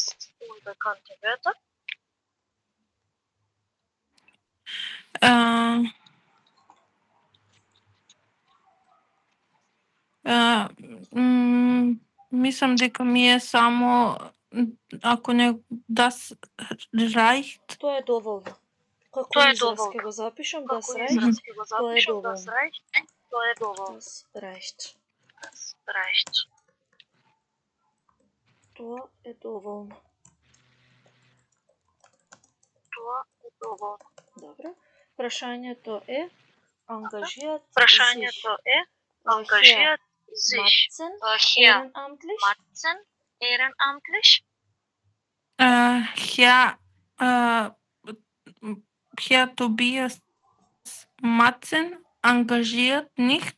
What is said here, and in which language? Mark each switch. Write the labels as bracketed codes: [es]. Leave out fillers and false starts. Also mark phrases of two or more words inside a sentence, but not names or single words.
[mk] Мислам дека ми е само ако не [de] das reicht. [mk] Тоа е доволно. Како израз ќе го запишам, [de] das reicht, [mk] тоа е доволно. [de] Das reicht. [mk] Тоа е доволно. Добро. Прашањето е ангажијат Matzen ehrenamtlich? [de] Herr Tobias Matzen engagiert nicht